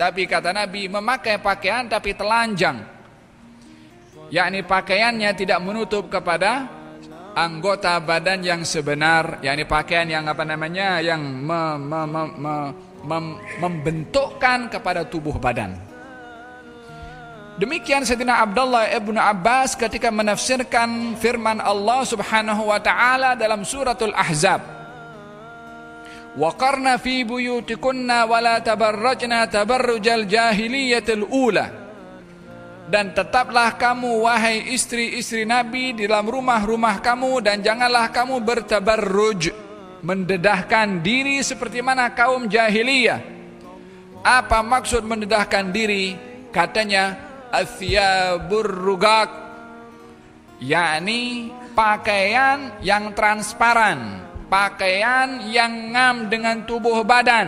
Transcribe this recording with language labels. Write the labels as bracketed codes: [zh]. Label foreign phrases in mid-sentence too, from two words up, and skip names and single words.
[ms] Tapi kata Nabi, memakai pakaian tapi telanjang, yakni pakaiannya tidak menutup kepada anggota badan yang sebenar, yakni pakaian yang yang membentukkan kepada tubuh badan. Demikian Sayyidina Abdullah ibn Abbas ketika menafsirkan firman Allah [ar] سبحانه وتعالى [ms] dalam suratul Ahzab, [ar] وقرن في بيوتكن ولا تبرجن تبرج الجاهلية الأولى. [ms] Dan tetaplah kamu wahai istri-istri Nabi di dalam rumah-rumah kamu, dan janganlah kamu bertabarruj, mendedahkan diri seperti mana kaum jahiliyah. Apa maksud mendedahkan diri? Katanya [ar] الثياب الرقاق, [ms] yakni pakaian yang transparan, pakaian yang ngam dengan tubuh badan.